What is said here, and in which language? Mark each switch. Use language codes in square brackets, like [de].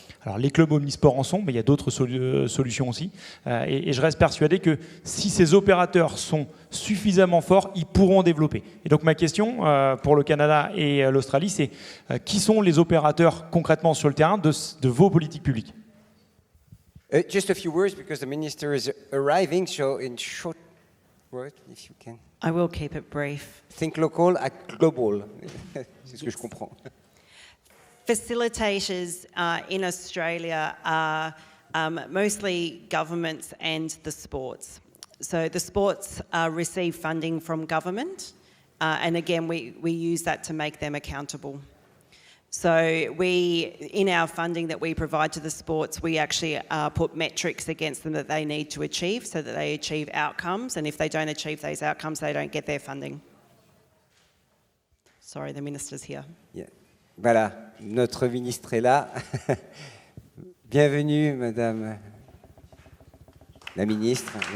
[fr] Alors les clubs omnisports en sont, mais il y a d'autres solutions aussi. Et je reste persuadé que si ces opérateurs sont suffisamment forts, ils pourront développer. Et donc ma question pour le Canada et l'Australie, c'est qui sont les opérateurs concrètement sur le terrain de vos politiques publiques? [en] Just a few words because the minister is arriving, so in short word, if you can. I will keep it brief. Think local, act global. [fr] C'est ce que je comprends. [en] Facilitators in Australia are mostly governments and the sports. So the sports receive funding from government, and again, we use that to make them accountable. So in our funding that we provide to the sports, we actually put metrics against them that they need to achieve so that they achieve outcomes, and if they don't achieve those outcomes, they don't get their funding. Sorry, the minister's here. Yeah. [fr] Voilà, notre ministre est là. Bienvenue, Madame la ministre.